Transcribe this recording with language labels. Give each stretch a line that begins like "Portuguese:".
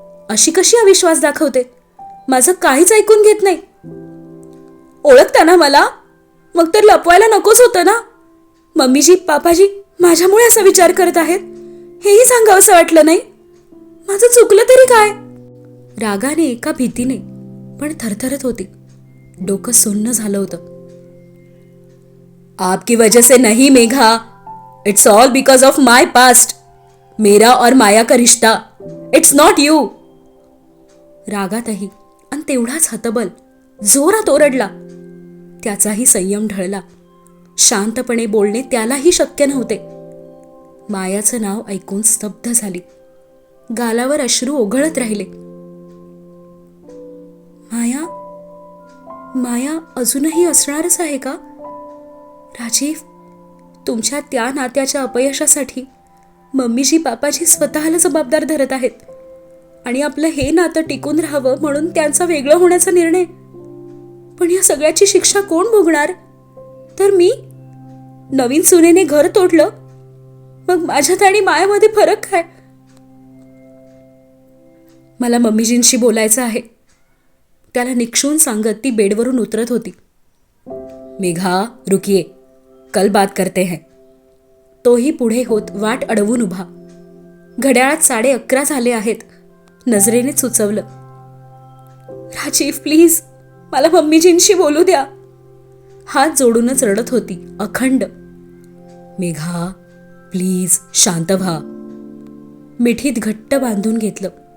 Marathi: अशी कशी अविश्वास दाखवते? माझं काहीच ऐकून घेत नाही. ओळखता ना मला? मग तर लपवायला नकोच होतं ना. मम्मीजी पापाजी माझ्यामुळे असा विचार करत आहेत हेही सांगावंसं वाटलं नाही. माझं चुकलं तरी काय? रागाने का भीतीने पण थरथरत होती. डोकं सुन्न झालं होतं.
Hindi: आपकी वजह से नहीं Megha,
English: It's all because of my past.
Hindi: मेरा और माया का रिश्ता,
English: It's not you.
Marathi: रागातही आणि तेवढाच हतबल, जोरात ओरडला. त्याचाही संयम ढळला. शांतपणे बोलणे त्यालाही शक्य नव्हते. मायाचं नाव ऐकून स्तब्ध झाली. गालावर अश्रू ओघळत राहिले. माया अजूनही असणारच आहे का? राजीव, तुमच्या त्या नात्याच्या अपयशासाठी मम्मीजी पापाजी स्वतःला जबाबदार धरत आहेत आणि आपलं हे नातं टिकून राहावं म्हणून त्यांचा वेगळं होण्याचा निर्णय. पण या सगळ्याची शिक्षा कोण भोगणार? तर मी? नवीन सुनेने घर तोडलं, मग माझ्यात आणि मायामध्ये फरक काय? मला मम्मीजींशी बोलायचं आहे, त्याला निक्षून सांगत ती बेडवरून उतरत होती.
Hindi: मेघा, रुकिये, कल बात करते हैं.
Marathi: तोही पुढे होत वाट अडवून उभा. घड्याळात 11:30 झाले आहेत. नजरेने सुचवलं. राजीव प्लीज, मला मम्मीजींशी बोलू द्या. हात जोडूनच रडत होती अखंड. मेघा प्लीज, शांत व्हा. मिठीत घट्ट बांधून घेतलं.